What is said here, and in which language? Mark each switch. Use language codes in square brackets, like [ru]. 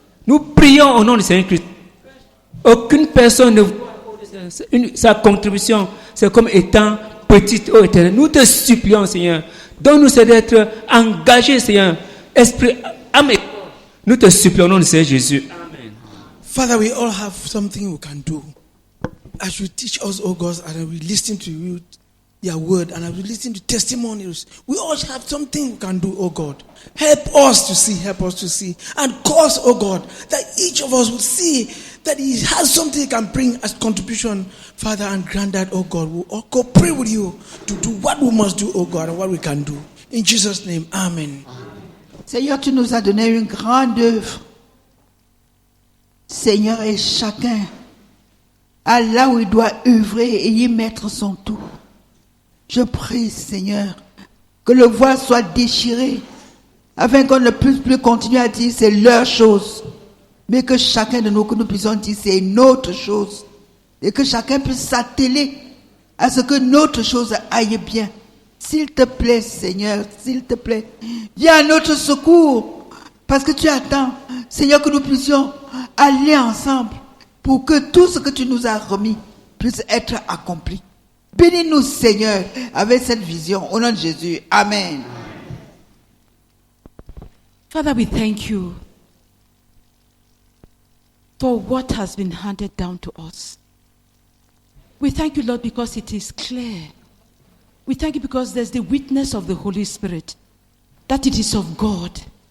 [fr] Nous prions au nom du Seigneur Christ. Aucune personne ne voit sa contribution, c'est comme étant petite, ô Éternel. Nous te supplions, Seigneur. Donne-nous d'être engagés, Seigneur. Esprit, âme et corps. Nous te supplions au nom du Seigneur Jésus. Amen. [en] Father, we all have something we can do. as you teach us, oh God, and we listen to you, your word, and as we listen to testimonies, we all have something we can do, oh God. Help us to see, and cause, oh God, that each of us will see that he has something he can bring as contribution, Father, and grant that, oh God, we'll all cooperate with you to do what we must do, oh God, and what we can do. In Jesus' name, amen. [fr] Seigneur, tu nous as donné une grande œuvre. Seigneur, et chacun à là où il doit œuvrer et y mettre son tout. Je prie, Seigneur, que le voile soit déchiré, afin qu'on ne puisse plus continuer à dire c'est leur chose, mais que chacun de nous, que nous puissions dire c'est notre chose, et que chacun puisse s'atteler à ce que notre chose aille bien. S'il te plaît, Seigneur, s'il te plaît, viens à notre secours, parce que tu attends, Seigneur, que nous puissions aller ensemble pour que tout ce que tu nous as remis puisse être accompli. Bénis-nous, Seigneur, avec cette vision. Au nom de Jésus. Amen. [en] Father, we thank you for what has been handed down to us. We thank you, Lord, because it is clear. We thank you because there's the witness of the Holy Spirit, that it is of God.